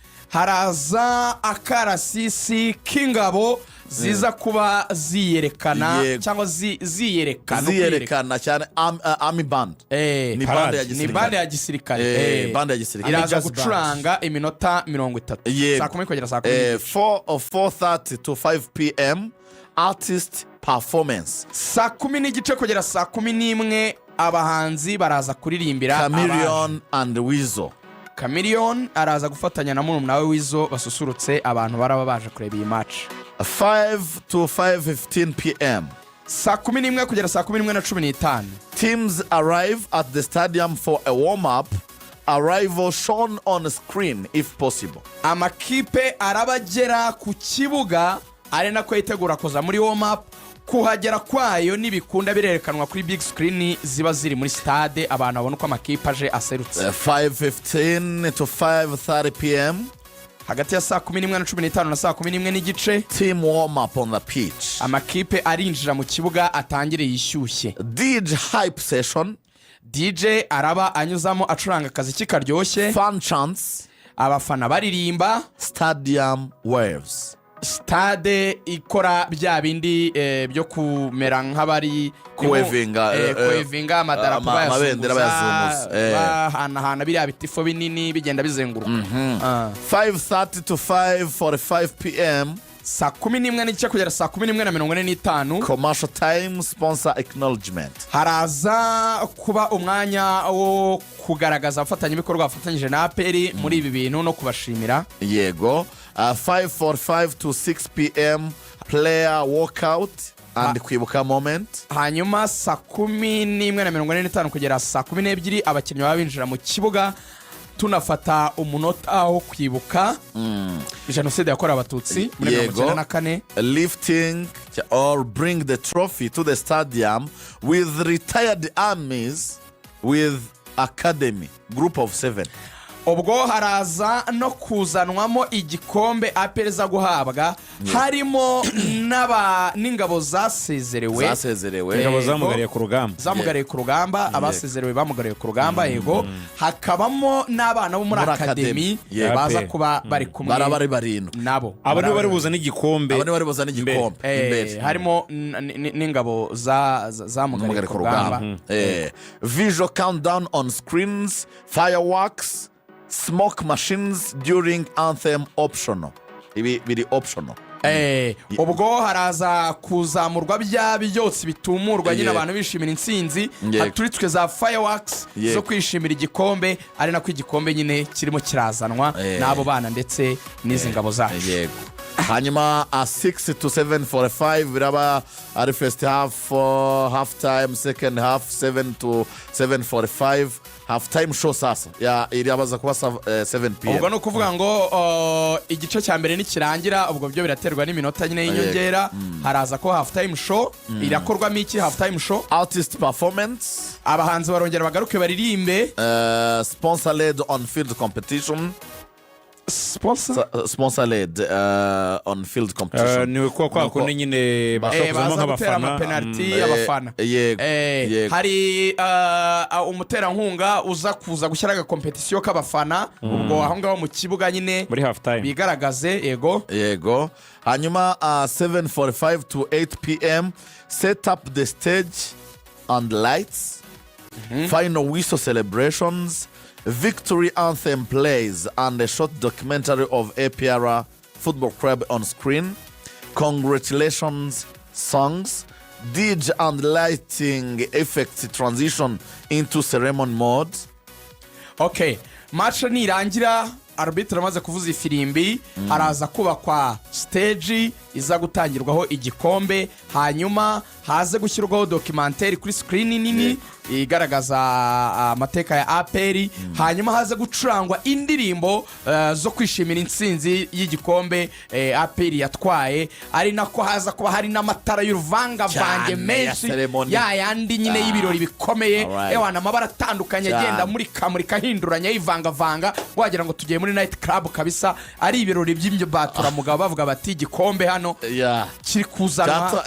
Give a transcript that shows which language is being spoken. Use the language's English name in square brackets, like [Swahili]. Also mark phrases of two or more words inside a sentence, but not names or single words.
[Kinyarwanda] haraza akarasisi k'ingabo ziza kuba ziyerekana cyangwa ziyerekana cyane Army Band. Ni bande ya gisirikare. iraza gucuranga iminota 30 saa 10 kugera saa 10. [English] 4:30 to 5 p.m. artist performance. [Kinyarwanda] saa 10:30 kugera saa 11 abahanzi baraza kuririmbira Chameleon and Weasel. Chameleon araza gufatanya na murumuna we Wizo basusurutse abantu baraba baje kureba iyi match. [English] 5 to 5:15 p.m. [Kinyarwanda] saa 11 kugera saa 11:15. [English] Teams arrive at the stadium for a warm-up. Arrival shown on screen if possible. [Kinyarwanda] Amakipe arabagera ku kibuga ari nako yitegura kuza muri warm-up. Kuhagera kwayo nibikunda birerekanwa kuri [English] big screen [Kinyarwanda] ziba ziri muri Sitade abantu babona uko amakipe aje aserutse. [English] 5:15 to 5:30 p.m. [Kinyarwanda] hagati ya saa 11:15 na saa 11:30 [English] team warm up on the pitch. [Kinyarwanda] Amakipe arinjira mu kibuga atangire yishyushye. [English] DJ hype session. [Kinyarwanda] DJ araba anyuzamo acuranga akazi kikaryoshye. [English] Fun chants. [Kinyarwanda] Abafana baririmba. [English] Stadium waves. [Kinyarwanda] Stade ikora bya bindi byo kumera nk'abari kwevinga amadarapo bayazunguza hana biriya bitifo binini bigenda bizenguruka. [English] 5:30 to 5:45 p.m. [Kinyarwanda] saa 11:30 kugera saa 11:45. [English] Commercial time sponsor acknowledgement. [Kinyarwanda] haraza kuba umwanya wo kugaragaza abafatanyabikorwa bafatanyije na Aprfc muri ibi bintu no kubashimira. [English] Yego. 5:45 to 6 p.m. player walkout and kwibuka moment. [Kinyarwanda] Hanyuma saa 11:45 kugera saa 12 abakinnyi baba binjira mu kibuga tunafata umunota wo kwibuka jenoside yakorewe abatutsi muri 1994. [English] Lifting or bring the trophy to the stadium with retired armies with academy group of 7. [Kinyarwanda] ubwo haraza no kuzanwamo igikombe Aprfc guhabwa harimo n'ingabo zasezerewe ingabo zamugariye ku rugamba abasezerewe bamugariye ku rugamba yego hakabamo n'abana bo muri academy baza kuba bari kumwe bari barindwi nabo abo bari buzana igikombe imbere harimo n'ingabo zamugariye ku rugamba. [English] Visual countdown on screens, fireworks, smoke machines during anthem optional. [Kinyarwanda] Biri optional. ubwo haraza kuzamurwa bya byose bitumurwa nyine abantu bishimira intsinzi haturitswe za fireworks zo kwishimira igikombe ari nako igikombe nyine kirimo kirazanwa n'abo bana ndetse n'izi ngabo zacu. Yego. Hanyuma [English] 6 to 7:45 [Kinyarwanda] biraba ari [English] first half time, second half 7 to 7:45. half time show [Kinyarwanda] sasa irabaza kuba 7 pm. ubwo no kuvuga ngo igice cya mbere nikirangira ubwo byo biraterwa n'iminota nyine y'inyongera haraza ko [English] half time show [Kinyarwanda] irakorwamo iki [English] half time show artist performance [Kinyarwanda] abahanzi barongera bagaruke baririmbe [English] sponsor led on field competition sponsor led on field competition [Kinyarwanda] ni kwa kundi nyine bashobora nk'abafana amapenalty abafana hari umuterankunga uza kuza gushyira aga competition k'abafana ubwo aho ngaho mu kibuga nyine muri half time bigaragaze yego hanyuma [English] 7:45 to 8 pm set up the stage and lights final whistle celebrations victory anthem plays and a short documentary of APR Football Club on screen. Congratulations songs. DJ and lighting effects transition into ceremony mode. [Kinyarwanda] Okay, match nirangira arbitre amaze kuvuza ifirimbi haraza kubakwa stage iza gutangirwaho igikombe hanyuma haze gushyirwaho documentaire kuri screen nini igaragaza amateka ya APR hanyuma haze gucurangwa indirimbo zo kwishimira intsinzi y'igikombe APR yatwaye ari nako haza kuba hari n'amatara y'uruvanga vange menshi ya yandi nyine y'ibirori bikomeye ewana amabara atandukanye agenda muri kamurika hinduranya yivanga vanga wagira ngo tugiye muri [English] night club [Kinyarwanda] kabisa ari ibirori by'ibyo batura mugabo bavuga bati igikombe hano kiri kuzana